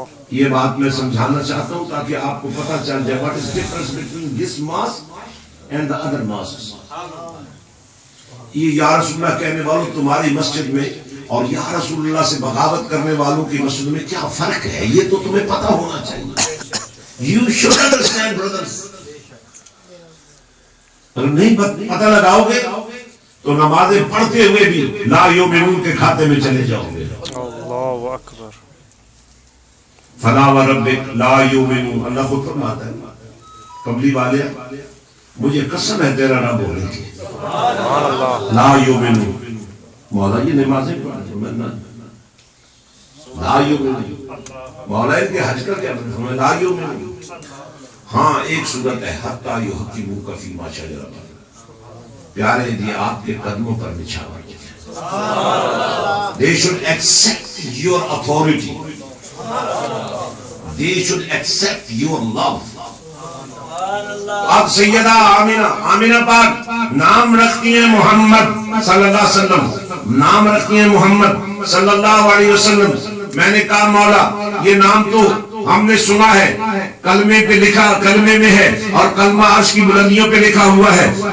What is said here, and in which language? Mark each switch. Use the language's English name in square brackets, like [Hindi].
[Urdu] یہ بات میں سمجھانا چاہتا ہوں تاکہ آپ کو پتہ چل جائے [English] what is difference between this mosque and the other mosques. [Urdu] یہ یا رسول اللہ کہنے والوں تمہاری مسجد میں اور یا رسول اللہ سے بغاوت کرنے والوں کی مسجد میں کیا فرق ہے، یہ تو تمہیں پتہ ہونا چاہیے. [English] You should understand, brothers. [Urdu] اگر نہیں پتہ لگاؤ گے تو نمازیں پڑھتے ہوئے بھی لا یؤمنون کے کھاتے میں چلے جاؤ گے. اللہ اکبر. [Arabic] فلا وربک لا یؤمنون. [Urdu] اللہ خود فرماتا ہے قبلی والے مجھے قسم ہے تیرا رب بولے گی لا یؤمنون. مولا یہ نمازیں پڑھیں لا یؤمنون. مولا ان کے حج کا کیا مطلب لا یؤمنون. ہاں ایک صورت ہے [Arabic] حتی یحکموک فیما شجر بینہم. [Urdu] پیارے دی آپ کے قدموں پر نچھاور کیا. [English] They should accept your authority. They should accept your love. [Urdu] اب سیدہ آمنہ پاک نام رکھتی ہیں محمد صلی اللہ علیہ وسلم. نام رکھتی ہیں محمد صلی اللہ علیہ وسلم. میں نے کہا مولا یہ نام تو ہم نے سنا ہے، کلمے پہ لکھا، کلمے میں ہے اور کلمہ عرش کی بلندیوں پہ لکھا ہوا ہے.